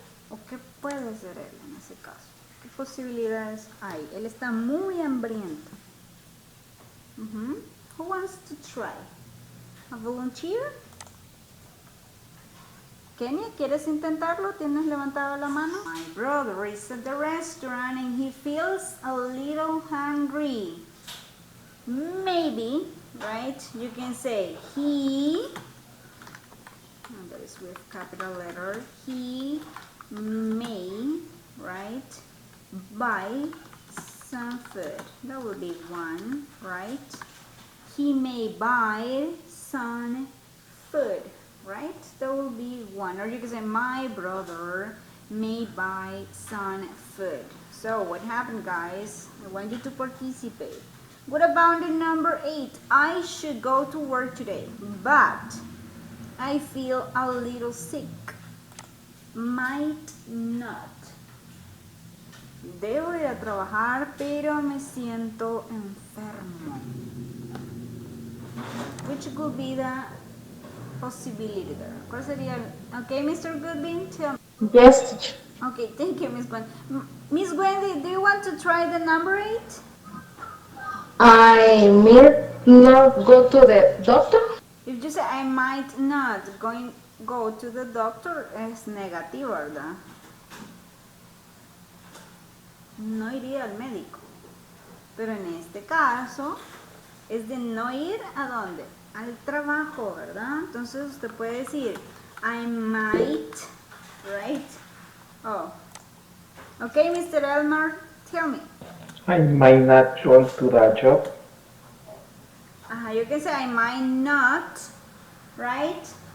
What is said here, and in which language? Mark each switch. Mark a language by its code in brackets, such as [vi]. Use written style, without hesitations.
[es] ¿O qué puede hacer él en ese caso? ¿Qué posibilidades hay? Él está muy hambriento. [en] Who wants to try? A volunteer? [es] Kenia, ¿quieres intentarlo? ¿Tienes levantado la mano? [en] My brother is at the restaurant and he feels a little hungry. Maybe, right? You can say he, and that is with capital letter, he may, right, buy some food. That would be one, right? He may buy some food, right? That will be one. Or you can say my brother may buy some food. So what happened, guys? I want you to participate. What about the number 8? I should go to work today, but I feel a little sick. Might not. [es] Debo ir a trabajar, pero me siento enfermo. [en] Which could be the possibility there? [es] ¿Cuál sería? [en] Okay, Mr. Goodwin, tell me. Yes, teacher. Okay, thank you, Miss Gwen. Miss Wendy, do you want to try the number 8? I may not go to the doctor. If you say I might not go to the doctor, [es] es negativo, ¿verdad? No iría al médico. Pero en este caso es de no ir a dónde? Al trabajo, ¿verdad? Entonces usted puede decir [en] I might, right? Oh. Okay, Mr. Elmer, tell me. I might not go to that job. You can say I might not, right?